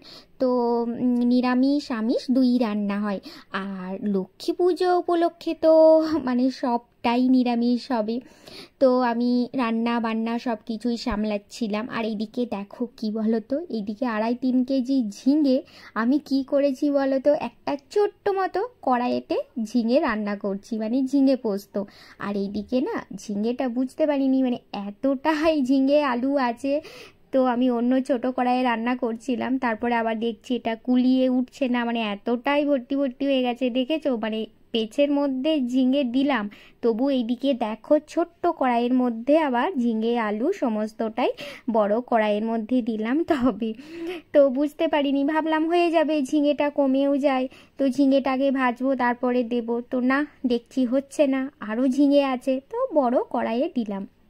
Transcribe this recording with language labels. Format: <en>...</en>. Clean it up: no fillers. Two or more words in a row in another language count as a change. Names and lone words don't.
<bn>তো নিরামিষ আমিষ দুই রান্না হয় আর লক্ষ্মী পুজো উপলক্ষে তো মানে সবটাই নিরামিষ হবে। তো আমি রান্না বান্না সব কিছুই সামলাচ্ছিলাম আর এদিকে দেখো কি বলতো এদিকে 2.5-3 কেজি ঝিঙে আমি কি করেছি বলতো একটা ছোট্ট মতো কড়াইতে ঝিঙে রান্না করছি মানে ঝিঙে পোস্তো আর এদিকে না ঝিঙেটা বুঝতে পারিনি মানে এতটাই ঝিঙে আলু আছে। তো আমি অন্য ছোটো কড়াইয়ে রান্না করছিলাম তারপরে আবার দেখছি এটা কুলিয়ে উঠছে না মানে এতটাই ভর্তি ভর্তি হয়ে গেছে দেখেছো মানে পেছের মধ্যে ঝিঙে দিলাম তবু এইদিকে দেখো ছোট্ট কড়াইয়ের মধ্যে আবার ঝিঙে আলু সমস্তটাই বড় কড়াইয়ের মধ্যে দিলাম তবে তো বুঝতে পারিনি ভাবলাম হয়ে যাবে ঝিঙেটা কমেও যায় তো ঝিঙেটাকে ভাজবো তারপরে দেব তো না দেখছি হচ্ছে না আরো ঝিঙে আছে তো বড় কড়াইয়ে দিলাম।</bn>